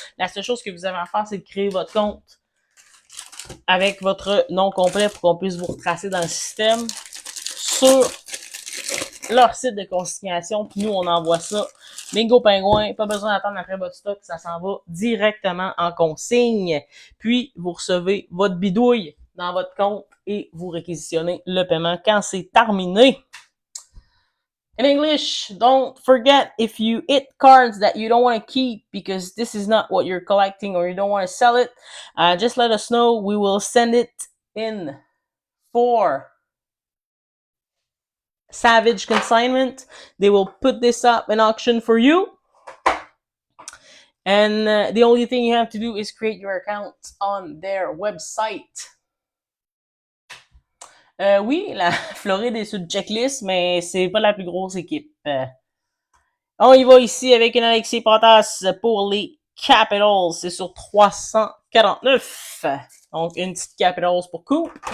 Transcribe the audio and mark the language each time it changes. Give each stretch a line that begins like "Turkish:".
French: La seule chose que vous avez à faire, c'est de créer votre compte avec votre nom complet pour qu'on puisse vous retracer dans le système sur leur site de consignation. Puis nous, on envoie ça. Bingo Pingouin, pas besoin d'attendre après votre stock, ça s'en va directement en consigne. Puis, vous recevez votre bidouille dans votre compte et vous réquisitionnez le paiement quand c'est terminé.
English: In English, don't forget, if you hit cards that you don't want to keep because this is not what you're collecting or you don't want to sell it, just let us know. We will send it in for Savage Consignment. They will put this up in auction for you. And the only thing you have to do is create your account on their website.
French: Oui, la Floride est sur le checklist, mais c'est pas la plus grosse équipe. On y va ici avec une Alexis Potas pour les Capitals. C'est sur 349. Donc, une petite Capitals pour coup.